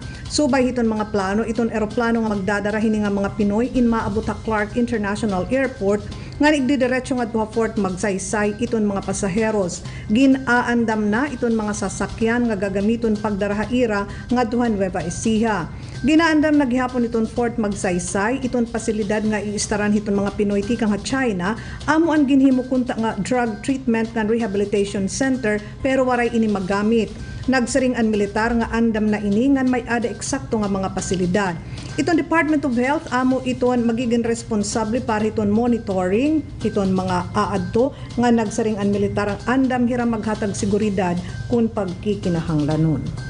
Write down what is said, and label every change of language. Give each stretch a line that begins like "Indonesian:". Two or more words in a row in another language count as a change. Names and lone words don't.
Waray: Subay hiton mga plano iton eroplano nga magdadara hini nga mga Pinoy in maabot ha Clark International Airport nga nagdidiretso nga duha Fort Magsaysay iton mga pasaheros. Ginaandam na iton mga sasakyan nga gagamiton pagdaraha ira nga duha Nueva Ecija. Ginaandam na gihapon iton Fort Magsaysay iton pasilidad nga iistaran hiton mga Pinoy tikang ha China amo ang ginhimukunta nga
English: drug treatment and rehabilitation center
Waray: pero waray ini magamit. Nagsaring ang militar nga andam na ini ngan may ada eksakto nga mga pasilidad. Iton Department of Health amo iton magiging responsable para iton monitoring iton mga aadto nga nagsaring ang militar ang andam hira maghatag seguridad kun pagkikinahanglanon.